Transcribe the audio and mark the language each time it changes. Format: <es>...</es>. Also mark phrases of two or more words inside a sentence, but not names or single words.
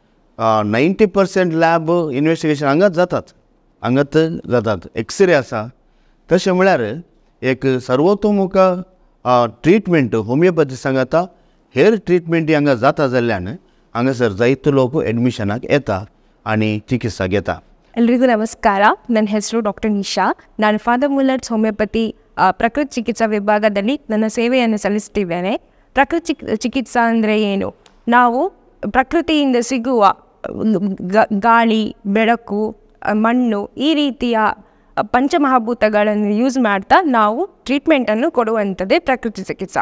<kok>90%</kok> <en>lab investigation</en> <kok>हांगाच जातात. एक्सरे आसा. तशें म्हळ्यार एक सर्वतोमुख ट्रिटमेंट होमिओपॅथी सांगता हेर ट्रिटमेंटी हांगा जाता जाल्ल्यान हांगासर जायतो लोक एडमिशनाक येता आनी चिकित्सा घेता.</kok> <kn>ಎಲ್ರಿಗೂ ನಮಸ್ಕಾರ. ನನ್ನ ಹೆಸರು ಡಾಕ್ಟರ್ ನಿಶಾ. ನಾನು ಫಾದರ್ ಮುಲ್ಲರ್ಸ್ ಹೋಮಿಯೋಪತಿ ಪ್ರಕೃತಿ ಚಿಕಿತ್ಸಾ ವಿಭಾಗದಲ್ಲಿ ನನ್ನ ಸೇವೆಯನ್ನು ಸಲ್ಲಿಸ್ತಿದ್ದೇನೆ. ಪ್ರಕೃತಿ ಚಿಕಿತ್ಸಾ ಅಂದರೆ ಏನು? ನಾವು ಪ್ರಕೃತಿಯಿಂದ ಸಿಗುವ ಗಾಳಿ, ಬೆಳಕು, ಮಣ್ಣು ಈ ರೀತಿಯ ಪಂಚಮಹಾಭೂತಗಳನ್ನು ಯೂಸ್ ಮಾಡ್ತಾ ನಾವು ಟ್ರೀಟ್ಮೆಂಟನ್ನು ಕೊಡುವಂಥದ್ದೇ ಪ್ರಕೃತಿ ಚಿಕಿತ್ಸಾ.</kn>